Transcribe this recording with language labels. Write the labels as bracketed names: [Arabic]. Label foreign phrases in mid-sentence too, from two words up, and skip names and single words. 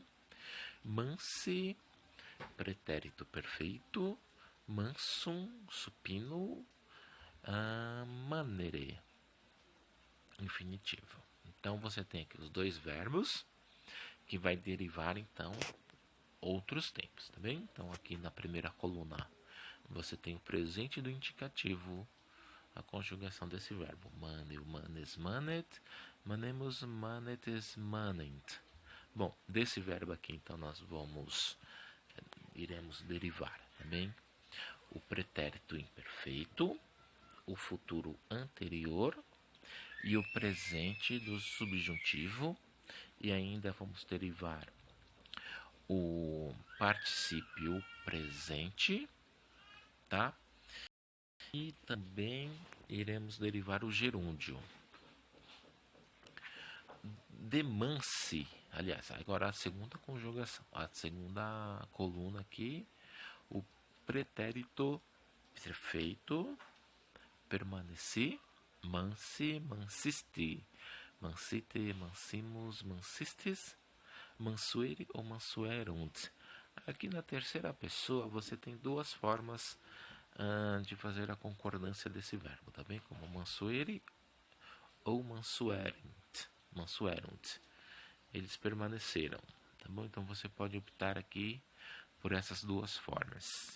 [Portuguese] Mansi, pretérito perfeito, mansum, supino, manere, infinitivo. Então você tem aqui os dois verbos que vai derivar então outros tempos, tá bem? Então aqui na primeira coluna você tem o presente do indicativo, a conjugação desse verbo. [Latin] Maneo, manes, manet, manemus, manetes, manent. [Portuguese] Bom, desse verbo aqui, então, nós iremos derivar, também o pretérito imperfeito, o futuro anterior e o presente do subjuntivo, e ainda vamos derivar o particípio presente, tá? E também iremos derivar o gerúndio. Demance, aliás, agora a segunda conjugação, a segunda coluna aqui, o pretérito perfeito, permaneci, [Latin] mansi, mansisti, mansite, mansimus, mansistes, mansuere ou mansuerunt. [Portuguese] Aqui na terceira pessoa você tem duas formas de fazer a concordância desse verbo, tá bem? Como mansuere ou mansuerunt. Eles permaneceram, tá bom? Então você pode optar aqui por essas duas formas.